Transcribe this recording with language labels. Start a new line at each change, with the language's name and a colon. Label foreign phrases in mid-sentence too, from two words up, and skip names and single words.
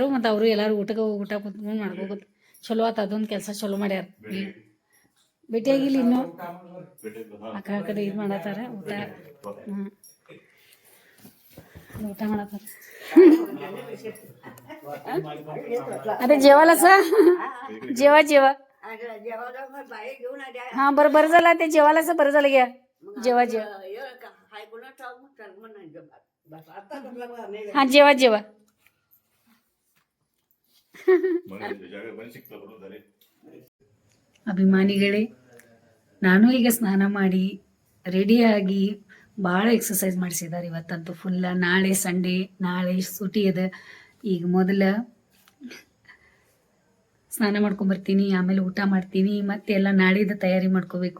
Kannada: ಮತ್ತು ಅವರು ಎಲ್ಲರೂ ಊಟ ಕುತ್ಕೊಂಡು ಮಾಡ್ಕೋಬೋದು. ಚಲೋ ಆತ ಅದೊಂದು ಕೆಲಸ ಚಲೋ ಮಾಡ್ಯಾರ. ಭೇಟಿಯಾಗಿಲ್ಲ ಇನ್ನೂ ಆ ಕಡೆ ಇದು ಮಾಡತ್ತಾರ ಊಟ. ಊಟ ಮಾಡತ್ತಾರ.
Marathi: ಅದೇ जेवायला जेवा हा बरं झालं ते जेवायलाच बरं झालं घ्या. जेवा हा जेवा
Kannada: ಅಭಿಮಾನಿಗಳೇ, ನಾನು ಈಗ ಸ್ನಾನ ಮಾಡಿ ರೆಡಿಯಾಗಿ ಭಾಳ ಎಕ್ಸಸೈಸ್ ಮಾಡಿಸಿದ್ದಾರೆ ಇವತ್ತಂತೂ ಫುಲ್ಲ. ನಾಳೆ ಸಂಡೇ, ನಾಳೆ ಸೂಟಿ ಇದೆ. ಈಗ ಮೊದಲ ಸ್ನಾನ ಮಾಡ್ಕೊಂಬರ್ತೀನಿ, ಆಮೇಲೆ ಊಟ ಮಾಡ್ತೀನಿ, ಮತ್ತೆ ಎಲ್ಲ ನಾಳಿದ್ದು ತಯಾರಿ ಮಾಡ್ಕೋಬೇಕು.